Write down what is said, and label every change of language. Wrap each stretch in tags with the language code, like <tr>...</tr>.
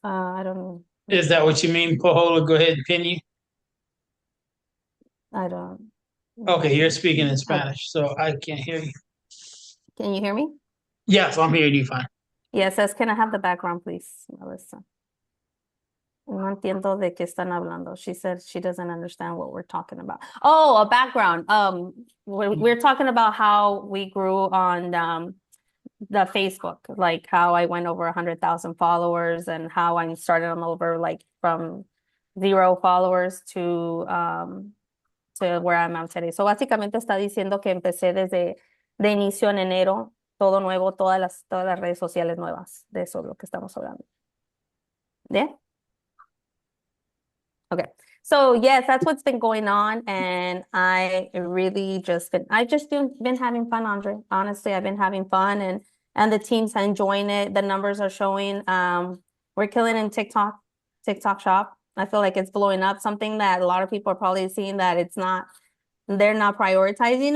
<en>I don't know. is that what you mean, Pajola? Go ahead and continue. I don't. Okay, you're speaking in Okay. Spanish, so I can't hear you. Can you hear me? Yes, I'm hearing you fine. Yes, says, can I have the background, please, Melissa?</en> <es>No entiendo de qué están hablando.</es> <en>She said she doesn't understand what we're talking about. Oh, a background. We're talking about how we grew on the Facebook, like how I went over 100,000 followers and how I started them over like from 0 followers to where I'm at today.</en> <es>So básicamente está diciendo que empecé desde de inicio en enero, todo nuevo, todas las redes sociales nuevas. De eso es lo que estamos hablando. ¿Yeah? Okay.</es> <en>So yes, that's what's been going on, and I've just been having fun, Andre. Honestly, I've been having fun, and the team's enjoying it. The numbers are showing. We're killing in TikTok shop. I feel like it's blowing up. Something that a lot of people are probably seeing that they're not prioritizing.</en>